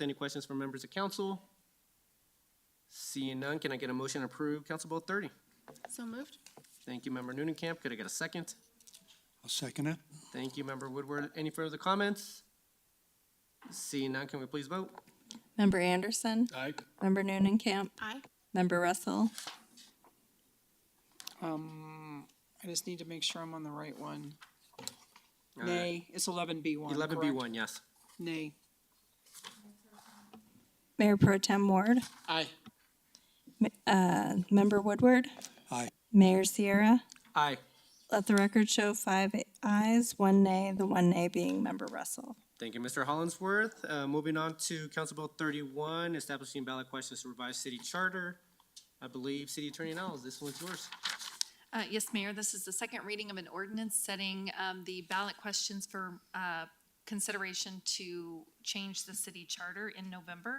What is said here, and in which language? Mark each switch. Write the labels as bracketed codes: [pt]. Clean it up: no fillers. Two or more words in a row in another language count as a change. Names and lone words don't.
[en] Any questions from members of council? Seeing none, can I get a motion to approve Council Bill 30? So moved. Thank you, Member Noonenkamp. Could I get a second? I'll second it. Thank you, Member Woodward. Any further comments? Seeing none, can we please vote? Member Anderson. Aye. Member Noonenkamp. Aye. Member Russell. I just need to make sure I'm on the right one. Uh, Nay, it's 11B1. 11B1, yes. Nay. Mayor Pro Tem Ward. Aye. Member Woodward. Aye. Mayor Sierra. Aye. Let the record show 5 ayes, 1 nay, the 1 nay being Member Russell. Thank you, Mr. Hollingsworth. Moving on to Council Bill 31, establishing ballot questions to revise city charter. I believe City Attorney Niles, this one's yours. Yes, Mayor, this is the second reading of an ordinance setting the ballot questions for consideration to change the city charter in November.